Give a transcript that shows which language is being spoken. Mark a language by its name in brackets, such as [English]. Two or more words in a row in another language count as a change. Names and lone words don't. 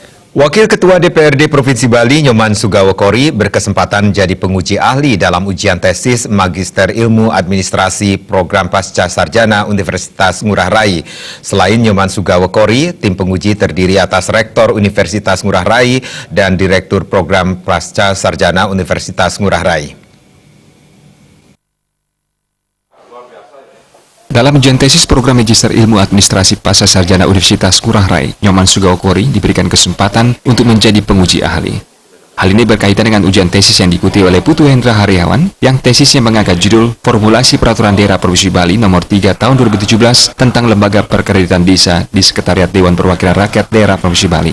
[Indonesian] Wakil Ketua DPRD Provinsi Bali, Nyoman Sugawokori, berkesempatan jadi penguji ahli dalam ujian tesis Magister Ilmu Administrasi Program Pasca Sarjana Universitas Ngurah Rai. Selain Nyoman Sugawokori, tim penguji terdiri atas Rektor Universitas Ngurah Rai dan Direktur Program Pasca Sarjana Universitas Ngurah Rai. Dalam ujian tesis program Magister Ilmu Administrasi Pasca Sarjana Universitas Ngurah Rai, Nyoman Sugawokori diberikan kesempatan untuk menjadi penguji ahli. Hal ini berkaitan dengan ujian tesis yang diikuti oleh Putu Hendra Haryawan, yang tesisnya mengangkat judul Formulasi Peraturan Daerah Provinsi Bali Nomor 3 Tahun 2017 tentang Lembaga Perkreditan Desa di Sekretariat Dewan Perwakilan Rakyat Daerah Provinsi Bali.